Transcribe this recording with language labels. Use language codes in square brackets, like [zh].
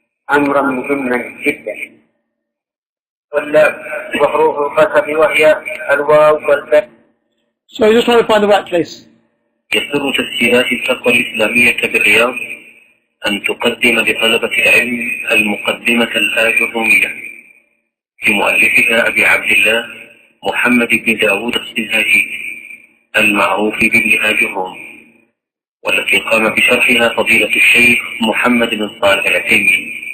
[ar] أمرا مهما جدا، واللام وحروف القسم وهي الواو والباء. [en] So you just want to find the right place. [ar] يسر تسجيلات التقوى الإسلامية بالرياض أن تقدم لطلبة العلم المقدمة الآجرمية لمؤلفها أبي عبد الله محمد بن داود السنهاجي المعروف بابن آجرم، والتي قام بشرحها فضيلة الشيخ محمد بن صالح العثيمين.